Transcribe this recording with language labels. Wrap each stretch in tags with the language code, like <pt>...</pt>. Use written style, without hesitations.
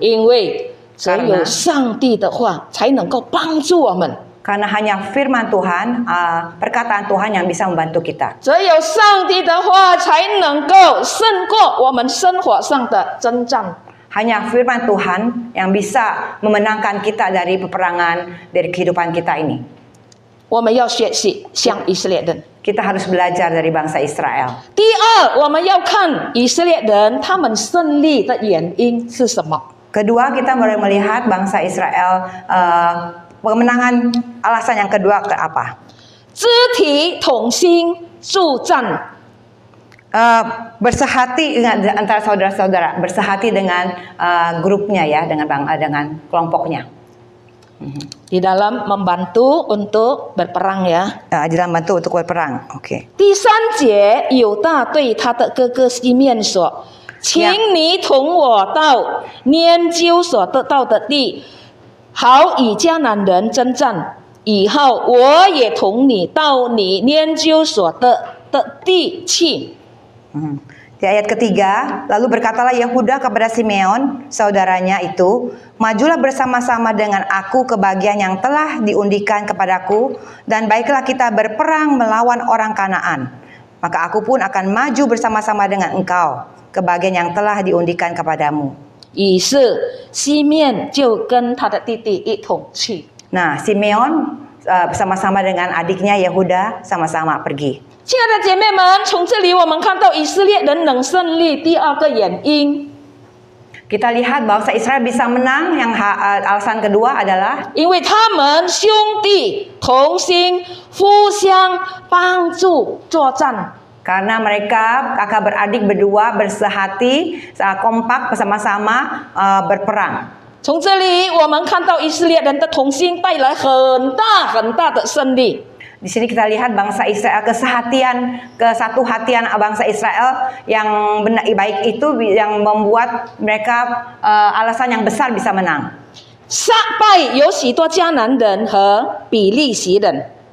<zh>因为只有上帝的话才能够帮助我们，</zh> <id>Karena hanya firman Tuhan, perkataan Tuhan yang bisa membantu kita.</id> <zh>只有上帝的话才能够胜过我们生活上的征战。</zh> <id>Hanya firman Tuhan yang bisa memenangkan kita dari peperangan dari kehidupan kita ini.</id> <zh>我们要学习像以色列人。</zh> <id>Kita harus belajar dari bangsa Israel.</id> <zh>第二，我们要看以色列人他们胜利的原因是什么。</zh> <id>Kedua, kita mulai melihat bangsa Israel kemenangan alasan yang kedua ke apa?</id> <zh>肢体同心助战，</zh> <id>Bersehati dengan antara saudara-saudara, bersehati dengan grupnya ya, dengan kelompoknya. di dalam membantu untuk berperang ya。 Di dalam bantu untuk berperang. Oke.</id> <zh>第三节，犹大对他的哥哥西面说：“请你同我到拈阄所得到的地，好与迦南人征战。以后我也同你到你拈阄所得的地去。”</zh> <id>Di ayat ketiga, lalu berkatalah Yehuda kepada Simeon, saudaranya itu, majulah bersama-sama dengan aku ke bagian yang telah diundikan kepadaku, dan baiklah kita berperang melawan orang Kanaan. Maka aku pun akan maju bersama-sama dengan engkau ke bagian yang telah diundikan kepadamu.</id> <zh>于是西面就跟他的弟弟一同去。</zh> <id>Nah, Simeon bersama-sama dengan adiknya Yehuda sama-sama pergi.</id> <zh>亲爱的姐妹们，从这里我们看到以色列人能胜利第二个原因，</zh> <id>Kita lihat bangsa Israel bisa menang. Yang alasan kedua adalah</id> <zh>因为他们兄弟同心，互相帮助作战。</zh> <id>karena mereka kakak beradik berdua bersehati, kompak bersama-sama berperang.</id> <zh>从这里我们看到以色列人的同心带来很大的胜利。</zh> <id>Di sini kita lihat bangsa Israel kesatu hatian bangsa Israel yang benar baik itu yang membuat mereka alasan yang besar bisa menang.</id> <zh>杀败有许多迦南人和比利洗人，</zh>